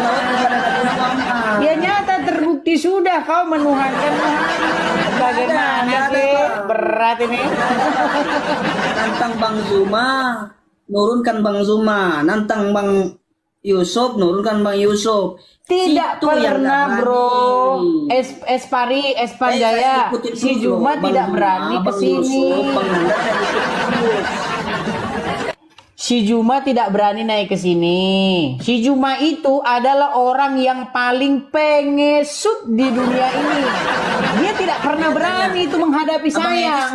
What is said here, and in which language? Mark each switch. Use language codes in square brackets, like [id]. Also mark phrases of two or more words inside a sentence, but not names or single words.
[id] Ya nyata terbukti sudah kau menuhankan Muhammad. Bagaimana sih? Berat ini. Nantang Bang Zuma, nurunkan Bang Zuma. Nantang Bang Yusuf, nurunkan Bang Yusuf. Tidak pernah, Bro. Espanjaya, si Juma tidak berani ke sini. Si Juma tidak berani naik ke sini. Si Juma itu adalah orang yang paling pengesut di dunia ini. Dia tidak pernah berani itu menghadapi saya.